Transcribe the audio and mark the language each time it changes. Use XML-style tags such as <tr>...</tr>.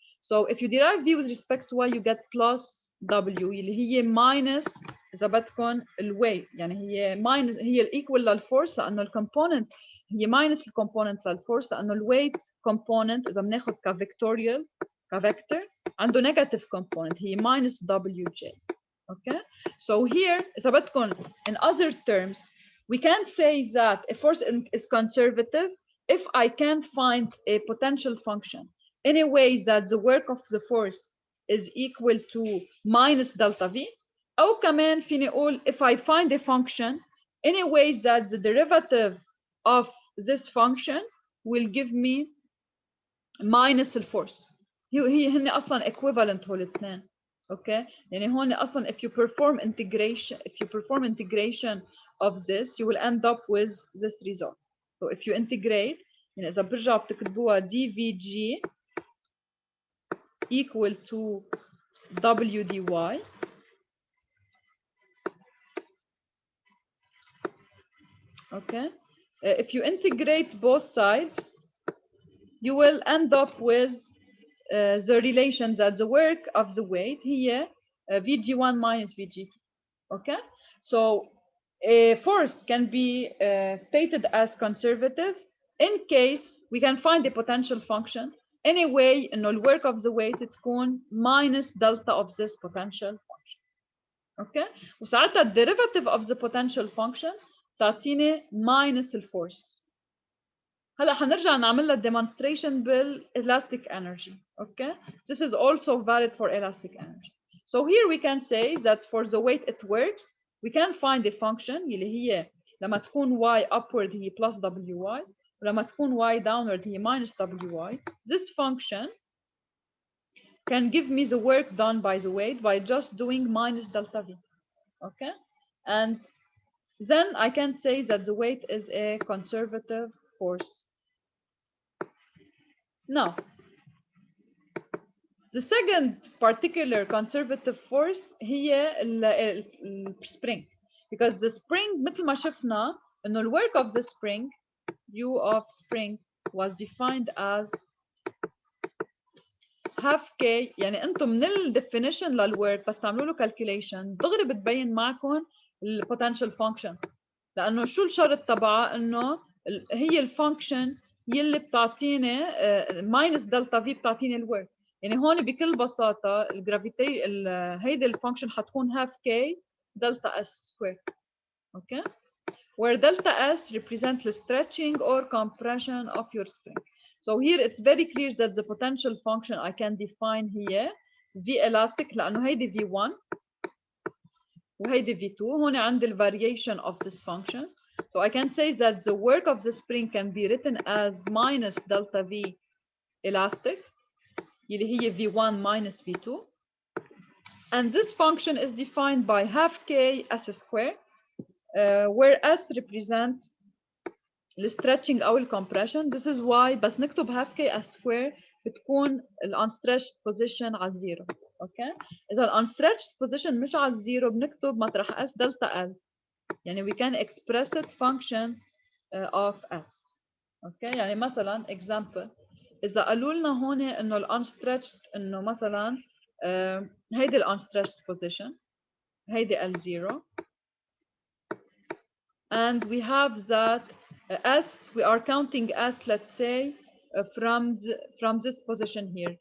<en>So if you derive V with respect to Y, you get plus W</en> <ar>اللي هي</ar> <en>minus</en> <ar>إذا بدكم الويت. يعني هي minus هي equal للفورس لأنه الكومبوننت هي minus الكومبوننت للفورس لأنه الويت component إذا بناخد كفيكتوريال كفيكتور عنده negative component هي minus WJ.</ar> <en>Okay, so here</en> <ar>إذا بدكم</ar> <en>in other terms we can say that a force is conservative if I can't find a potential function any way that the work of the force is equal to minus delta V.</en> <ar>أو كمان فيني أقول</ar> <en>if I find a function any way that the derivative of this function will give me minus الفورس.</en> <ar>هن أصلا equivalent هول الاثنين.</ar> <en>Okay,</en> <ar>يعني هون أصلا</ar> <en>if you perform integration of this you will end up with this result. So if you integrate</en> <ar>يعني إذا برجع بتكتبوها</ar> <en>dVg equal to W dy. Okay, if you integrate both sides, you will end up with the relation that the work of the weight here Vg1 minus Vg2. Okay, so a force can be stated as conservative in case we can find a potential function anyway إنه the work of the weight تكون minus delta of this potential function. Okay, وساعتها the derivative of the potential function تعطيني minus الفورس.</en> <ar>هلا حنرجع نعمل لها demonstration بالاlastic energy.</ar> <en>Okay, this is also valid for elastic energy. So here we can say that for the weight it works, we can find a function</en> <ar>اللي هي لما تكون</ar> <en>y upward هي plus wy</en> <ar>ولما تكون</ar> <en>y downward هي minus wy. This function can give me the work done by the weight by just doing minus delta v. Okay, and then I can say that the weight is a conservative force. Now, the second particular conservative force هي spring, because the spring</en> <ar>مثل ما شفنا إنه</ar> <en>the work of the spring U of spring was defined as half k.</en> <ar>يعني أنتم من ال definition للwork بس تعملوا له calculation دغري بتبين معكم ال potential function، لأنه شو الشرط تبعها إنه هي الفانكشن يلي بتعطيني minus delta v بتعطيني الwork. يعني هون بكل بساطة الجرافيتي هيدي الفانكشن حتكون</ar> <en>half k delta s square. Okay, where delta s represents the stretching or compression of your spring. So here it's very clear that the potential function I can define here v elastic</en> <ar>لأنه هيدي v1 وهيدي v2. هون عندي</ar> <en>ال variation of this function. So I can say that the work of the spring can be written as minus delta v elastic</en> <ar>اللي هي</ar> <en>v1 minus v2, and this function is defined by half k s square, where s represents the stretching أو compression. This is why</en> <ar>بس نكتب</ar> <en>half k s square بتكون ال unstretched position</en> <ar>على الزيرو. Okay, إذا ال unstretched position مش على الزيرو بنكتب مطرح s delta l.</ar> <en>يعني we can express it function of s. Okay, يعني مثلا example</en> <ar>إذا قالوا لنا هون إنه</ar> <en>ال unstretched إنه مثلا هيدي ال unstretched position هيدي L0, and we have that S we are counting S, let's say from this position here.</en>